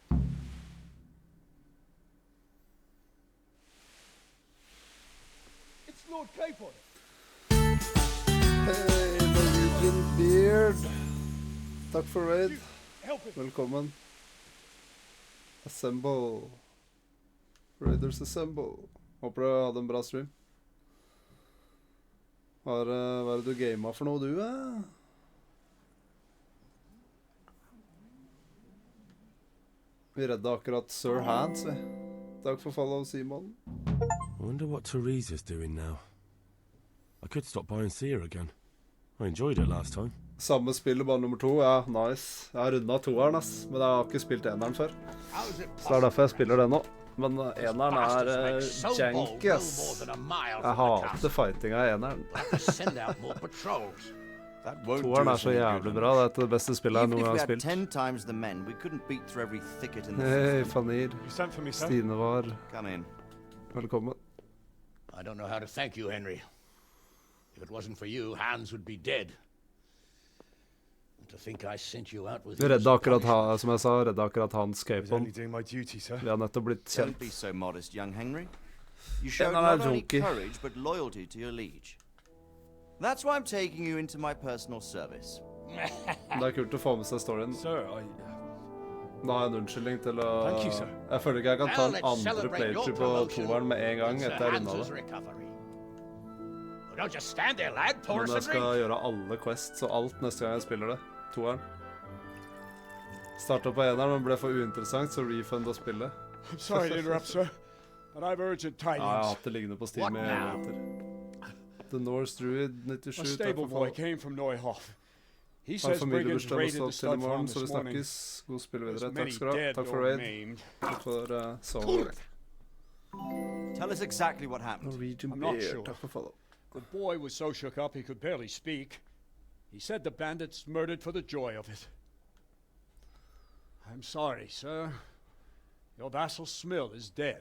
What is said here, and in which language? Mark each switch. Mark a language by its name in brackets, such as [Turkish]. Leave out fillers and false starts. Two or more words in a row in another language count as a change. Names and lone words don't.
[English] It's Lord Capon. [Norwegian] Hei, Norwegian Beard. Takk for raid. [English] Help him. [Norwegian] Velkommen. Assemble. [English] Raiders assemble. [Norwegian] Håper du hadde en bra stream. Hva er det du gamet for noe, du, Vi redde akkurat Sir Hans, vi. Takk for follow, Simon. [English] I wonder what Teresa's doing now. I could stop by and see her again. I enjoyed it last time. [Norwegian] Samme spillet, bare nummer 2. Ja, nice. Jeg har rundet 2'eren, ass. Men jeg har ikke spilt 1'eren før. Så det er derfor jeg spiller det nå. Men 1'eren janky, ass. Jeg hater fightinga i 1'eren. 2'eren så jævlig bra. Det det beste spillet jeg noen gang har spilt. Hei, Fanir. Stine var. Velkommen. [English] I don't know how to thank you, Henry. If it wasn't for you, Hans would be dead. To think I sent you out with [Norwegian] Vi redda akkurat som jeg sa, redda akkurat hans [English] I was capon. only doing my duty, sir. [Norwegian] Vi har nettopp blitt [English] Don't [Norwegian] kjent. [English] be so modest, young Henry. You showed [Norwegian] han [English] not [Norwegian] er [English] only [Norwegian] junkie. [English] courage, but loyalty to your liege. That's why I'm taking you into my personal service. [Norwegian] Det er kult å få med seg storyen. [English] Sir, [Norwegian] Da har jeg en unnskyldning til å... [English] Thank you, sir. [Norwegian] Jeg føler ikke jeg kan ta [English] Well, [Norwegian] en [English] let's [Norwegian] andre [English] celebrate your [Norwegian] playthrough på [English] promotion [Norwegian] toeren med en gang [English] and [Norwegian] etter [English] Sir [Norwegian] jeg runda [English] Hans's [Norwegian] det. [English] recovery. Well, don't just stand there, lad. Pour [Norwegian] Men [English] us a [Norwegian] jeg skal [English] drink. [Norwegian] gjøre alle quests og alt neste gang jeg spiller det. Toeren. Startet på eneren, men ble for uinteressant, så refunda spillet. [English] I'm sorry to interrupt, sir, but I've urgent [Norwegian] Ja, jeg har [English] tidings. [Norwegian] hatt det liggende på Steam [English] What [Norwegian] i [English] now? [Norwegian] evigheter. The Norse Druid [English] A [Norwegian] 97, takk [English] stable [Norwegian] for [English] boy [Norwegian] fall. [English] came from Neuhof. He [Norwegian] Har [English] says brigands [Norwegian] familiebursdag [English] raided the [Norwegian] også til i [English] stud [Norwegian] morgen, [English] farm [Norwegian] så vi [English] this morning. [Norwegian] snakkes. God spill [English] There's [Norwegian] videre. [English] many [Norwegian] Takk skal du ha. [English] dead [Norwegian] Takk for [English] or [Norwegian] raid. [English] maimed. [Norwegian] Takk for song. [English] Tell us exactly what happened. [Norwegian] Norwegian [English] I'm not [Norwegian] Beer, [English] sure. [Norwegian] takk for follow. [English] The boy was so shook up he could barely speak. He said the bandits murdered for the joy of it. I'm sorry, sir. Your vassal Smill is dead.